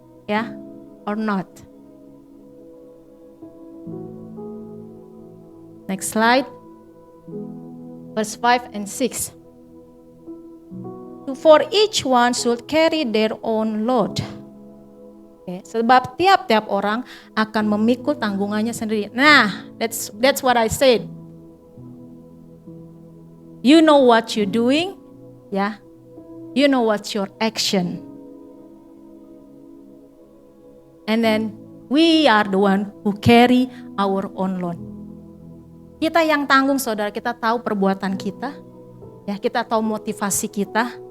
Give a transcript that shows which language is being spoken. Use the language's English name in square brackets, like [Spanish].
[English] Yeah, or not? Next slide. Verse 5 and 6. For each one should carry their own load. [Indonesian] Okay, sebab tiap-tiap orang akan memikul tanggungannya sendiri. [English] Nah, that's what I said. You know what you're doing, yeah. You know what's your action. And then we are the one who carry our own load. [Indonesian] Kita yang tanggung, saudara, kita tahu perbuatan kita, ya, kita tahu motivasi kita.